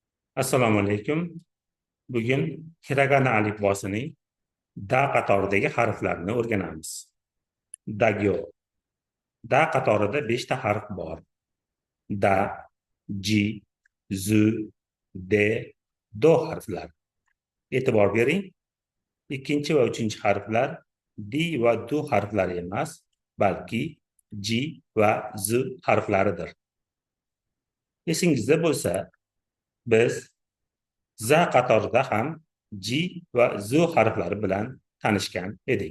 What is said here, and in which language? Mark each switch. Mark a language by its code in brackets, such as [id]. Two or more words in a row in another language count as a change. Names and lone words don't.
[uz] Assalomu alaykum. Bugun hiragana alifbosining da qatoridagi harflarini o'rganamiz. Dagyo. Da qatorida 5 ta harf bor. Da, ji, zu, de, do harflar. E'tibor bering. Ikkinchi va uchinchi harflar di va du harflari emas, balki ji va zu harflaridir. Esingizda bo'lsa, biz za qatorida ham ji va zu harflari bilan tanishgan edik.